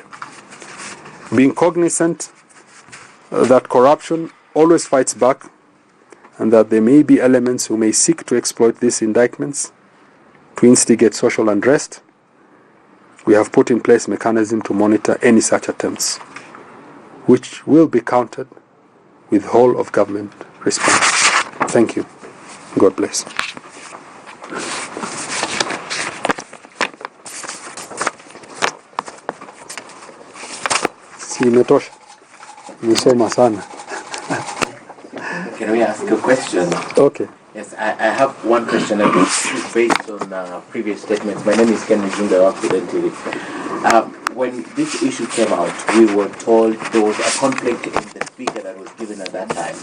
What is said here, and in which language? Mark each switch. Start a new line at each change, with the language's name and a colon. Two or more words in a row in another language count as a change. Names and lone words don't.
English: Being cognizant that corruption always fights back and that there may be elements who may seek to exploit these indictments to instigate social unrest, we have put in place mechanism to monitor any such attempts, which will be countered with whole of government response. Thank you. God bless.
Swahili: Si imetosha. Nimesoma sana.
English: Can we ask a question? Okay. Yes, I have one question based on previous statements. My name is Ken Mujunga of Authoritative. When this issue came out, we were told there was a conflict in the figure that was given at that time.